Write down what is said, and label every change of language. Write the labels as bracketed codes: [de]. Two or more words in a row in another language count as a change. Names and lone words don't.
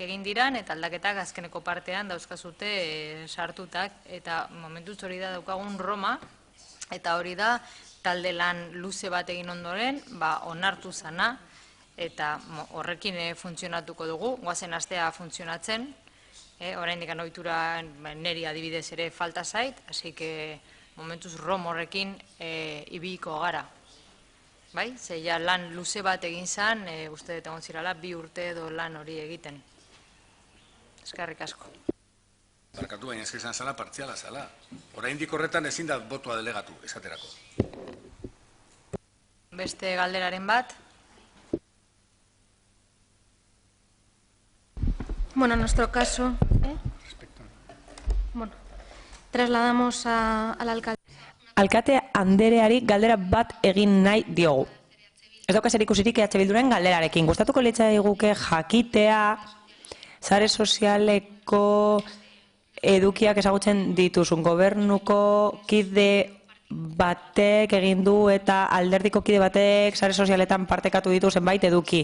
[eu] egin diran eta aldaketak azkeneko partean dauzkazute sartutak eta momentuz hori da daukagun Roma eta hori da talde lan luze bat egin ondoren, onartu zana eta horrekin funtzionatuko dugu, goazen astea funtzionatzen, oraindik ohitura neri adibidez ere falta zait, [es] así que [eu] momentuz Rom horrekin ibiliko gara. Bai? Ze ja lan luze bat egin zan, uste dut egon zirala, 2 urte edo lan hori egiten. Eskerrik asko. Barkatu, baina ez izan zala, partziala zala. Oraindik horretan ezin da botoa delegatu, esaterako. Beste galderaren bat. Bueno, [es] en nuestro caso... Bueno... Trasladamos al alcalde. [eu] Alkate Andereari galdera bat egin nahi diogu. Ez dauka zer ikusirik Bilduren galderarekin. Gustatuko litzaiguke jakitea sare sozialeko edukiak ezagutzen dituzun gobernuko kide batek egin du eta alderdiko kide batek sare sozialetan partekatu ditu zenbait eduki.